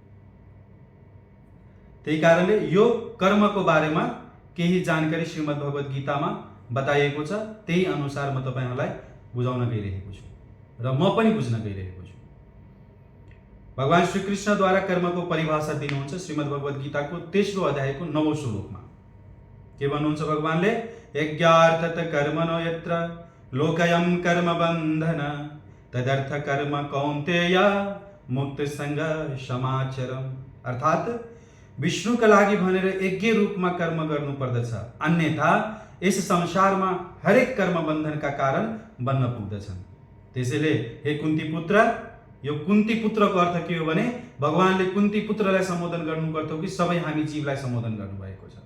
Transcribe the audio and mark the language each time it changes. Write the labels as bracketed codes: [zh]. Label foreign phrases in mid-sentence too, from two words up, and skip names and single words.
[ne] त्यही कारणले यो कर्मको बारेमा केही जानकारी श्रीमद् भगवत गीतामा बताइएको छ। त्यही अनुसार म तपाईहरुलाई बुझाउन गइरहेको छु र म पनि बुझ्न गइरहेको छु। भगवान श्री कृष्णद्वारा कर्मको परिभाषा दिनुहुन्छ श्रीमद् भगवत गीताको 3रो अध्यायको 9औं श्लोकमा। के भन्नुहुन्छ भगवानले? [sa] यज्ञार्थत कर्मणो यत्र लोकयं कर्म बन्धन तदर्थ कर्म कौन्तेय मुक्त संग समाचरम। [ne] अर्थात विष्णुका लागि भनेर यज्ञ रूपमा कर्म गर्नु पर्दछ, अन्यथा यस संसारमा हरेक कर्म बन्धनका कारण बन्न पुग्दछन्। त्यसैले हे कुन्ती पुत्र, यो कुन्ती पुत्रको अर्थ के हो भने भगवानले कुन्ती पुत्रलाई सम्बोधन गर्नुभएको कि सबै हामी जीवलाई सम्बोधन गर्नुभएको छ।